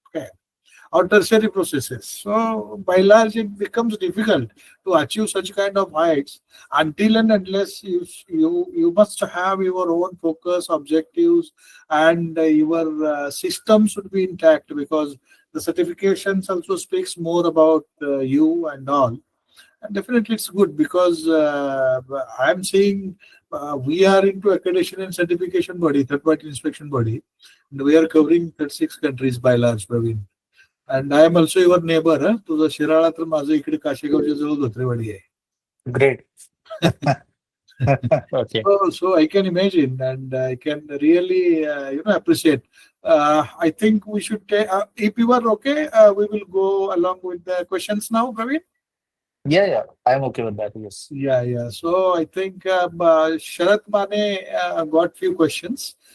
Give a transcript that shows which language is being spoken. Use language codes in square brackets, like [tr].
[en] Okay, or tertiary processes. So by large, it becomes difficult to achieve such kind of heights until and unless you must have your own focus, objectives, and your system should be intact, because the certifications also speaks more about you and all. And definitely it's good, because I'm seeing we are into accreditation and certification body, third party inspection body, and we are covering 36 countries by large, Pravin. And I am also your neighbor. [mr] तुझं शिराळा तर माझं इकडे काशेगावच्या जवळ धोत्रेवाडी आहे. [en] Great. Okay. So I can imagine, and I can really appreciate. I think we should take, if you are okay, we will go along with the questions now, Pravin. Yeah, I am okay with that. Yes. Yeah. So I think Sharat Mane got few questions.